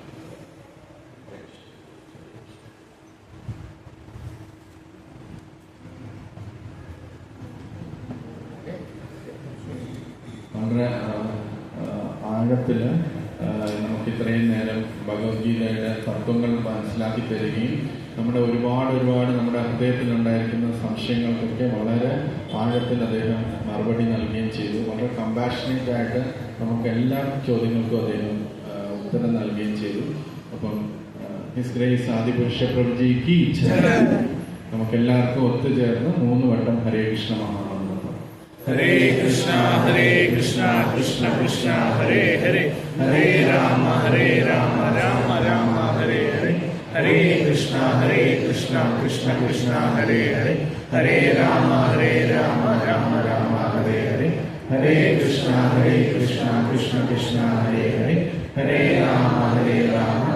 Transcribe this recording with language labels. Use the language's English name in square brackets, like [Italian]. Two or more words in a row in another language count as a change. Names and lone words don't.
[Malayalam] വളരെ ആഴത്തില് നമുക്ക് ഇത്രയും നേരം ഭഗവത്ഗീതയുടെ തത്വങ്ങൾ മനസ്സിലാക്കി തരികയും നമ്മുടെ ഒരുപാട് നമ്മുടെ ഹൃദയത്തിലുണ്ടായിരിക്കുന്ന സംശയങ്ങൾക്കൊക്കെ വളരെ ആഴത്തിൽ അദ്ദേഹം മറുപടി നൽകുകയും ചെയ്തു. വളരെ കമ്പാഷനേറ്റ് ആയിട്ട് നമുക്ക് എല്ലാ ചോദ്യങ്ങൾക്കും അദ്ദേഹം ഉത്തരം നൽകുകയും ചെയ്തു. അപ്പം [English] His Grace [Malayalam] ആദിപുരുഷ പ്രഭുജിക്ക് നമുക്ക് എല്ലാവർക്കും ഒത്തുചേർന്ന് 3 വട്ടം ഹരേ കൃഷ്ണ മഹാമന്ത്രം. [Sanskrit] हरे कृष्ण, कृष्ण कृष्ण, हरे हरे, हरे राम, राम राम, हरे हरे, हरे कृष्ण, कृष्ण कृष्ण, हरे हरे, हरे राम, राम राम, हरे हरे, हरे कृष्ण, कृष्ण कृष्ण, हरे हरे, हरे राम,